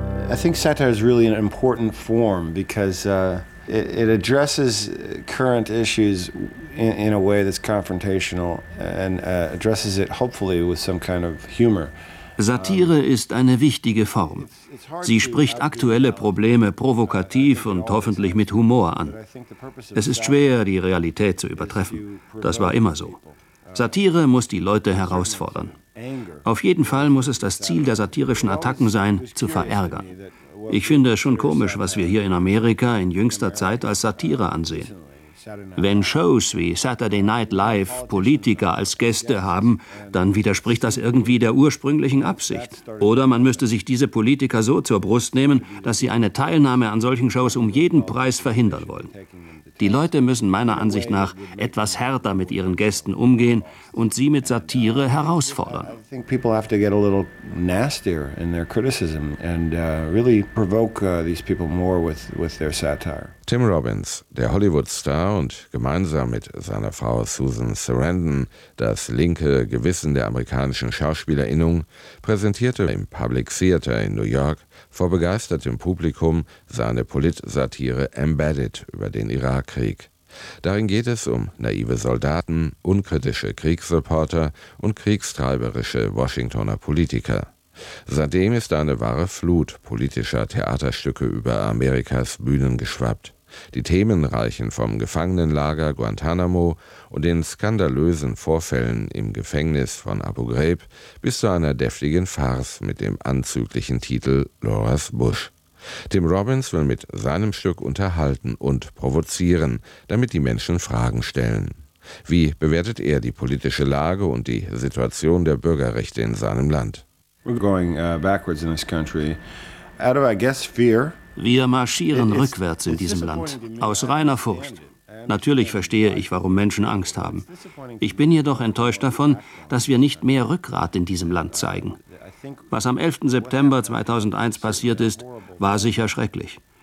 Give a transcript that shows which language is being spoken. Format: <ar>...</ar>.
<en>I think satire is really an important form because it addresses current issues in a way that's confrontational and addresses it hopefully with some kind of humor.</en> <de>Satire ist eine wichtige Form. Sie spricht aktuelle Probleme provokativ und hoffentlich mit Humor an. Es ist schwer, die Realität zu übertreffen. Das war immer so. Satire muss die Leute herausfordern. Auf jeden Fall muss es das Ziel der satirischen Attacken sein, zu verärgern. Ich finde es schon komisch, was wir hier in Amerika in jüngster Zeit als Satire ansehen. Wenn Shows wie Saturday Night Live Politiker als Gäste haben, dann widerspricht das irgendwie der ursprünglichen Absicht. Oder man müsste sich diese Politiker so zur Brust nehmen, dass sie eine Teilnahme an solchen Shows um jeden Preis verhindern wollen. Die Leute müssen meiner Ansicht nach etwas härter mit ihren Gästen umgehen und sie mit Satire herausfordern.</de> <en>I think people have to get a little nastier in their criticism and really provoke these people more with their satire.</en> <de>Tim Robbins, der Hollywood-Star und gemeinsam mit seiner Frau Susan Sarandon das linke Gewissen der amerikanischen Schauspielerinnung, präsentierte im Public Theater in New York vor begeistertem Publikum seine Polit-Satire Embedded über den Irakkrieg. Darin geht es um naive Soldaten, unkritische Kriegsreporter und kriegstreiberische Washingtoner Politiker. Seitdem ist eine wahre Flut politischer Theaterstücke über Amerikas Bühnen geschwappt. Die Themen reichen vom Gefangenenlager Guantanamo und den skandalösen Vorfällen im Gefängnis von Abu Ghraib bis zu einer deftigen Farce mit dem anzüglichen Titel Laura's Bush. Tim Robbins will mit seinem Stück unterhalten und provozieren, damit die Menschen Fragen stellen. Wie bewertet er die politische Lage und die Situation der Bürgerrechte in seinem Land?</de> <en>We're going backwards in this country. Out of, I guess, fear.</en> <de>Wir marschieren rückwärts in diesem Land, aus reiner Furcht. Natürlich verstehe ich, warum Menschen Angst haben. Ich bin jedoch enttäuscht davon, dass wir nicht mehr Rückgrat in diesem Land zeigen. Was am 11. September 2001 passiert ist, war sicher schrecklich.</de>